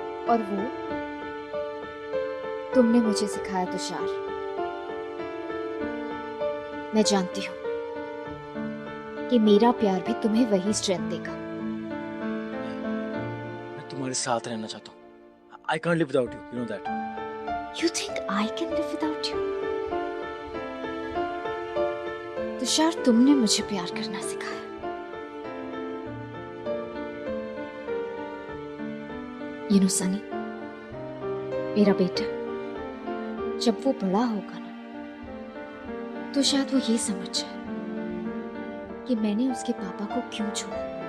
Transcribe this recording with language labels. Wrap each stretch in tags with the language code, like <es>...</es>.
<hi>और वो तुमने मुझे सिखाया तुषार. मैं जानती हूं कि मेरा प्यार भी तुम्हें वही स्ट्रेंथ देगा. मैं तुम्हारे साथ रहना चाहता हूँ.</hi> <en>I can't live without you. You know that. You think I can live without you?</en> <hi>Tushar, तुमने मुझे प्यार करना सिखाया.</hi> <en>You know</en> <hi>सनी, मेरा बेटा जब वो बड़ा होगा ना, तो शायद वो ये समझ जाए कि मैंने उसके पापा को क्यों छोड़ा.</hi>